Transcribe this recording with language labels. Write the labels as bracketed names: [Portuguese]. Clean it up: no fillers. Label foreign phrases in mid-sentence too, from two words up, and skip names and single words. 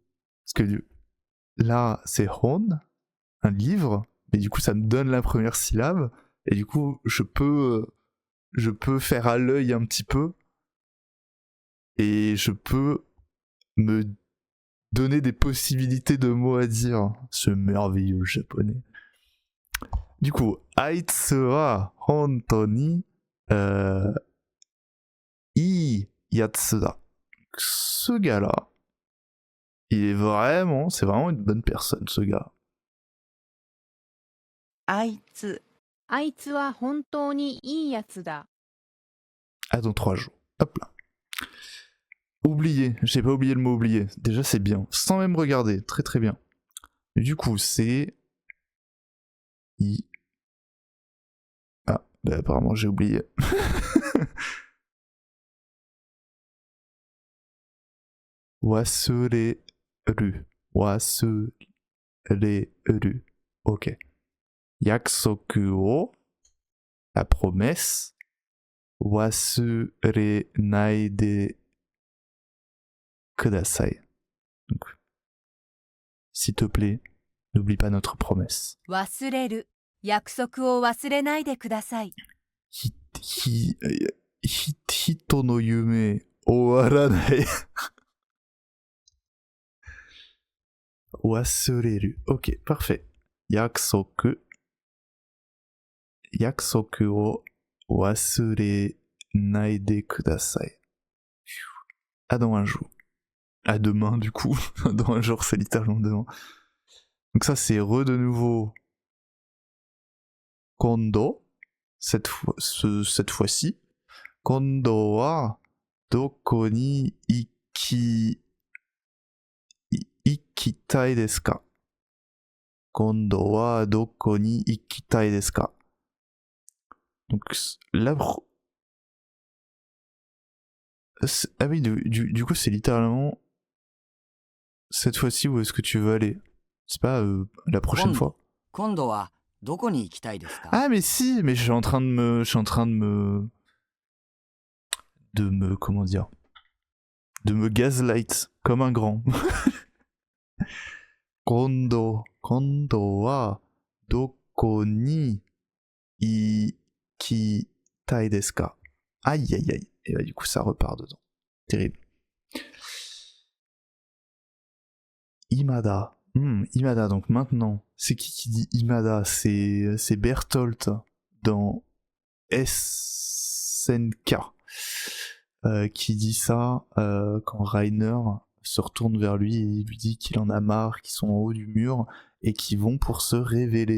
[French] Parce que là, c'est hon, un livre, mais du coup, ça me donne la première syllabe, et du coup, je peux faire à l'œil un petit peu, et je peux me donner des possibilités de mots à dire. Ce merveilleux japonais. Du coup, [Japanese] あいつは本当にいいやつだ. [French] Ce gars-là, c'est vraiment une bonne personne, ce gars. [Japanese] あいつ、あいつは本当にいいやつだ。 [French] Ah, dans 3 jours. Hop là. Oublié, j'ai pas oublié le mot oublié. Déjà, c'est bien. Sans même regarder. Très très bien. Du coup, c'est... Ah, bah apparemment, j'ai oublié. [Japanese] Wasureru. Wasureru. Ok. 約束を, [French] la promesse. [Japanese] 忘れないでください. [French] Donc, s'il te plaît, n'oublie pas notre promesse. [Japanese] 忘れる。約束を忘れないでください。人の夢終わらない. [French] Wasureru. Ok, parfait. [Japanese] 約束を忘れないでください. [French] À dans un jour. À demain, du coup. Dans un jour, c'est littéralement demain. Donc ça, c'est de nouveau. Kondo. Cette fois-ci. [Japanese] 今度はどこに行きたいですか? 今度はどこに行きたいですか? [French] Donc là... Ah oui, du coup, c'est littéralement... Cette fois-ci, où est-ce que tu veux aller? C'est pas la prochaine fois? 今度はどこに行きたいですか？ Ah mais si, mais je suis en train de me... comment dire? De me gaslight, comme un grand. [Japanese] 今度はどこに行きたいですか? [French] Aïe aïe aïe. Et bah du coup ça repart dedans. Terrible. Imada. Imada, donc maintenant, c'est qui dit Imada? C'est Bertholdt dans SNK qui dit ça quand Rainer se retourne vers lui et lui dit qu'il en a marre, qu'ils sont en haut du mur et qu'ils vont pour se révéler.